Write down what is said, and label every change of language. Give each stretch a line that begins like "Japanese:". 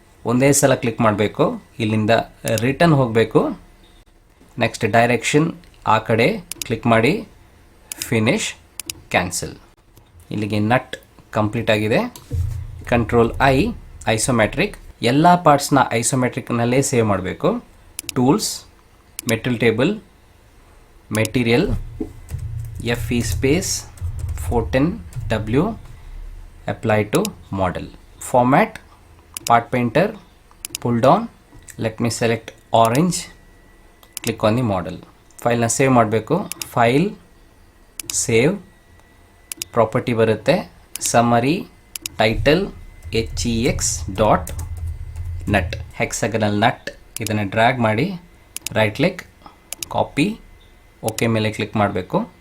Kannada: ಒಂದೇ ಸಲ ಕ್ಲಿಕ್ ಮಾಡಬೇಕು. ಇಲ್ಲಿಂದ ರಿಟರ್ನ್ ಹೋಗಬೇಕು. ನೆಕ್ಸ್ಟ್ ಡೈರೆಕ್ಷನ್ ಆ ಕಡೆ ಕ್ಲಿಕ್ ಮಾಡಿ, ಫಿನಿಶ್, ಕ್ಯಾನ್ಸಲ್. ಇಲ್ಲಿಗೆ ನಟ್ ಕಂಪ್ಲೀಟ್ ಆಗಿದೆ. ಕಂಟ್ರೋಲ್ ಐಸೋಮೆಟ್ರಿಕ್, ಎಲ್ಲ ಪಾರ್ಟ್ಸ್ನ ಐಸೋಮೆಟ್ರಿಕ್ನಲ್ಲೇ ಸೇವ್ ಮಾಡಬೇಕು.
English: Tools, material table, material, FE space 410W, apply to model. Format, part painter, pull down, let me select orange, click on the model.
Kannada: File na save ಮಾಡಬೇಕು.
English: File, save, property ಬರುತ್ತೆ, summary, title, HEX.nut, hexagonal nut.
Kannada: ಇದನ್ನು drag ಮಾಡಿ right click, copy, okay ಮೇಲೆ click ಮಾಡಬೇಕು.